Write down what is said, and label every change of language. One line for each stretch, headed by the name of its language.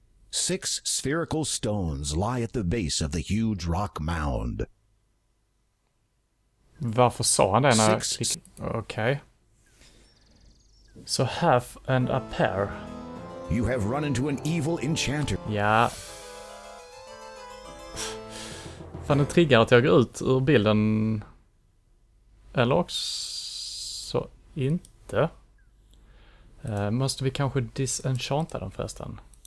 English: 6 spherical stones lie at the base of the huge rock mound.
Swedish: Varför sa han det när jag klickade? Okej. Så
English: half and a pair. You have run into an evil enchanter.
Swedish: Ja. Fan, den triggar att jag går ut ur bilden. Eller också inte. Måste vi kanske disenchanta den förresten?